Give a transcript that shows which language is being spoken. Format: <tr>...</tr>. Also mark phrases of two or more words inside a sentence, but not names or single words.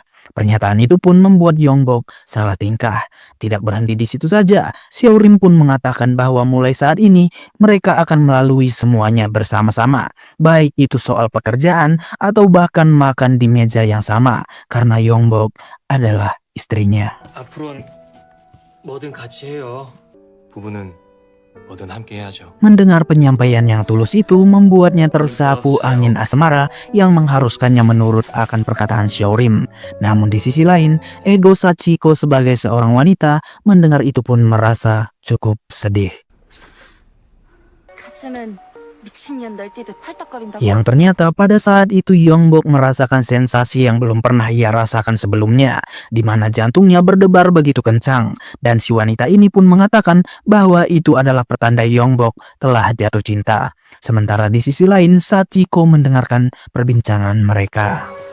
<id>Pernyataan itu pun membuat Yongbok salah tingkah. Tidak berhenti di situ saja, Xiaorim pun mengatakan bahwa mulai saat ini mereka akan melalui semuanya bersama-sama, baik itu soal pekerjaan atau bahkan makan di meja yang sama, karena Yongbok adalah istrinya.</id> <ko>앞으로는 뭐든 같이 해요. 부부는 뭐든 함께 해야죠.</ko> <id>Mendengar penyampaian yang tulus itu membuatnya tersapu angin asmara yang mengharuskannya menurut akan perkataan Xiaorim. Namun di sisi lain, ego Sachiko sebagai seorang wanita mendengar itu pun merasa cukup sedih.</id> <ko>가슴은 미친년 날뛰듯 팔딱거린다고.</ko> <id>Yang ternyata pada saat itu Yongbok merasakan sensasi yang belum pernah ia rasakan sebelumnya, di mana jantungnya berdebar begitu kencang. Dan si wanita ini pun mengatakan bahwa itu adalah pertanda Yongbok telah jatuh cinta. Sementara di sisi lain, Sachiko mendengarkan perbincangan mereka.</id>